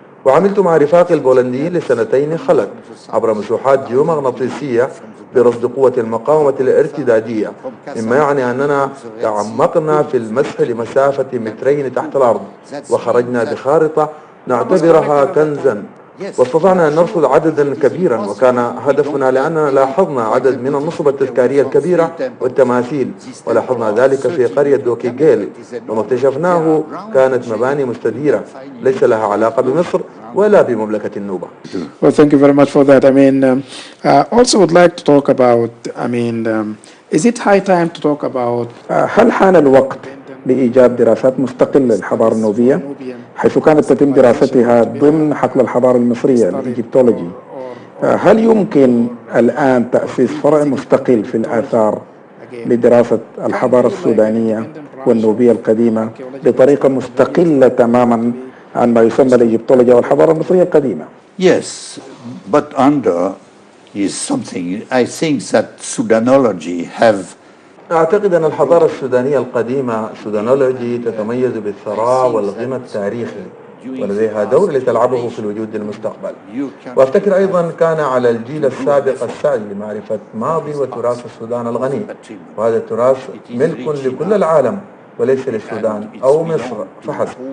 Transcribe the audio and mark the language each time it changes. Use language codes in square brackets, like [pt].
[ar] وعملت مع رفاقي البولنديين ل2 خلد عبر مسوحات جيومغناطيسية برصد قوة المقاومة الارتدادية، مما يعني أننا تعمقنا في المسح لمسافة 2 تحت الأرض، وخرجنا بخارطة نعتبرها كنزا، واستطعنا أن نرصد عددا كبيرا. وكان هدفنا لأننا لاحظنا عدد من النصب التذكارية الكبيرة والتماثيل، ولاحظنا ذلك في قرية دوكي جيل. وما اكتشفناه كانت مباني مستديرة ليس لها علاقة بمصر ولا بمملكة النوبة. [en] Well, thank you very much for that. I mean, also would like to talk about, is it high time to talk about [ar] هل حان الوقت لإيجاد دراسات مستقلة للحضارة النوبية حيث كانت تتم دراستها ضمن حقل الحضارة المصرية الإيجيبتولوجي؟ هل يمكن الآن تأسيس فرع مستقل في الآثار لدراسة الحضارة السودانية والنوبية القديمة بطريقة مستقلة تماما عن ما يسمى الإيجيبتولوجيا والحضارة المصرية القديمة؟ [en] yes, but under is something I think that Sudanology have. [ar] أعتقد أن الحضارة السودانية القديمة سودانولوجي تتميز بالثراء والغنى التاريخي، ولديها دور لتلعبه في الوجود للمستقبل. وأفتكر أيضا كان على الجيل السابق السعي لمعرفة ماضي وتراث السودان الغني، وهذا التراث ملك لكل العالم وليس للسودان أو مصر فحسب.